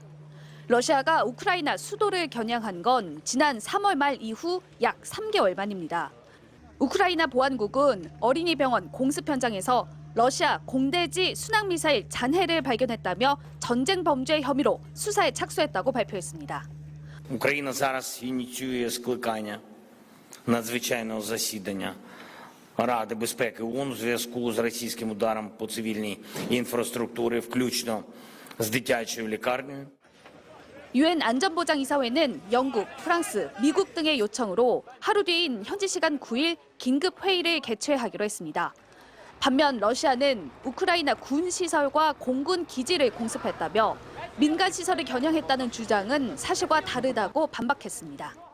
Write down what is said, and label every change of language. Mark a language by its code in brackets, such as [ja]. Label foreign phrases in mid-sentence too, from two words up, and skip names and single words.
[ko] 러시아가 우크라이나 수도를 겨냥한 건 지난 3월 말 이후 약 3개월 만입니다. 우크라이나 보안국은 어린이 병원 공습 현장에서 러시아 공대지 순항미사일 잔해를 발견했다며 전쟁 범죄 혐의로 수사에 착수했다고 발표했습니다. [uk] Україна зараз ініціює скликання надзвичайного засідання Ради безпеки ООН у зв'язку з російським ударом по цивільній інфраструктурі, включно з дитячою лікарнею. [ko] 유엔 안전보장이사회는 영국, 프랑스, 미국 등의 요청으로 하루 뒤인 현지 시간 9일 긴급 회의를 개최하기로 했습니다. 반면 러시아는 우크라이나 군 시설과 공군 기지를 공습했다며 민간 시설을 겨냥했다는 주장은 사실과 다르다고 반박했습니다.